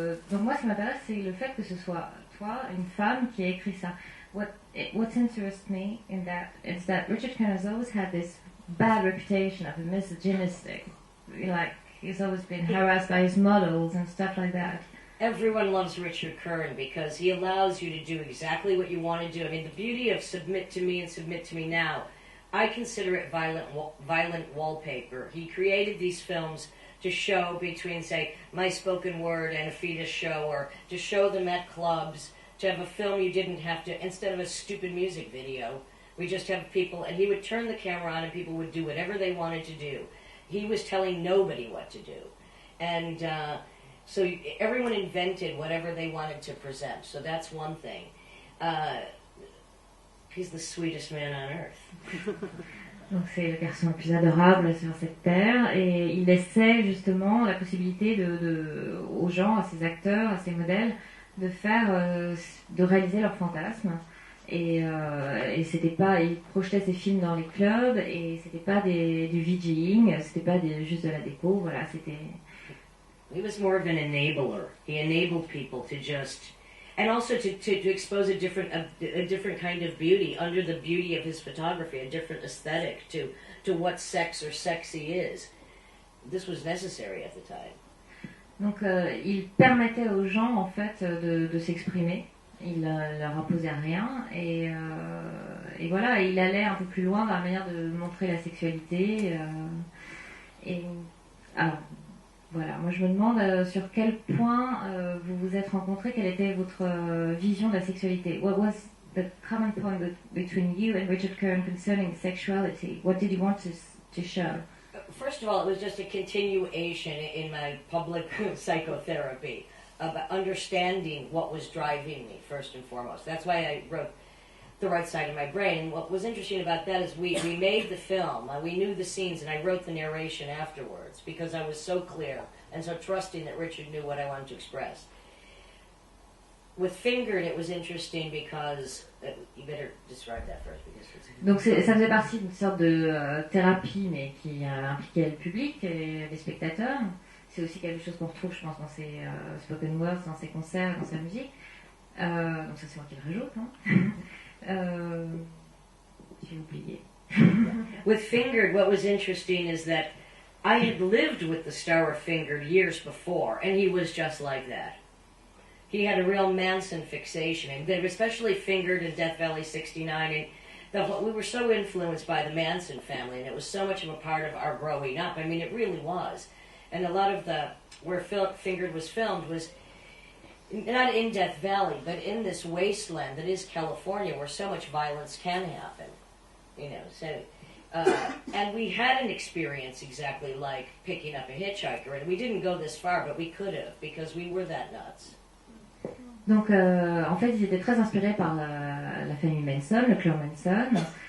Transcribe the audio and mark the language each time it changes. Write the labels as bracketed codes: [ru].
[fr] Donc moi, ce qui m'intéresse, c'est le fait que ce soit toi, une femme, qui a écrit ça. [en] What interests me in that is that Richard Kern has always had this bad reputation of a misogynistic, like he's always been harassed by his models and stuff like that. Everyone loves Richard Kern because he allows you to do exactly what you want to do. I mean, the beauty of Submit to Me and Submit to Me Now, I consider it violent wallpaper. He created these films to show between, say, My Spoken Word and a fetus show, or to show them at clubs, to have a film you didn't have to, instead of a stupid music video, we just have people, and he would turn the camera on and people would do whatever they wanted to do. He was telling nobody what to do. And so everyone invented whatever they wanted to present. So that's one thing. He's the sweetest man on earth. [fr] Donc c'est le garçon le plus adorable sur cette terre, et il laissait justement la possibilité aux gens, à ses acteurs, à ses modèles, de réaliser leurs fantasmes. Et c'était pas, il projetait ses films dans les clubs, et c'était pas du VJing, c'était pas juste de la déco, voilà, c'était. [en] He was more of an enabler. He enabled people to just, and also to expose a different kind of beauty under the beauty of his photography, a different aesthetic to what sex or sexy is. This was necessary at the time. [fr] Donc il permettait aux gens en fait de s'exprimer. Il leur imposait rien, et voilà, il allait un peu plus loin dans la manière de montrer la sexualité. Alors voilà, moi je me demande sur quel point vous vous êtes rencontrés, quelle était votre vision de la sexualité. [en] What was the common point between you and Richard Curran concerning sexuality? What did you want to show? First of all, it was just a continuation in my public psychotherapy about understanding what was driving me, first and foremost. That's why I wrote The Right Side of My Brain. What was interesting about that is we made the film, we knew the scenes, and I wrote the narration afterwards because I was so clear and so trusting that Richard knew what I wanted to express. With Fingered, it was interesting because you better describe that first. [fr] Donc ça faisait partie d'une sorte de thérapie, mais qui impliquait le public et les spectateurs. C'est aussi quelque chose qu'on retrouve, je pense, dans ses spoken words, dans ses concerts, dans sa musique. Donc ça, c'est moi qui le rajoute. Hein. J'ai oublié. [en] With Fingered, what was interesting is that I had lived with the star of Fingered years before, and he was just like that. He had a real Manson fixation, and they were especially Fingered in Death Valley 69, and we were so influenced by the Manson family, and it was so much of a part of our growing up. I mean, it really was. And a lot of where Fingered was filmed was not in Death Valley, but in this wasteland that is California, where so much violence can happen. You know, so and we had an experience exactly like picking up a hitchhiker, and we didn't go this far, but we could have because we were that nuts. [fr] Donc, en fait, ils étaient très inspirés par la famille Manson, le clan Manson.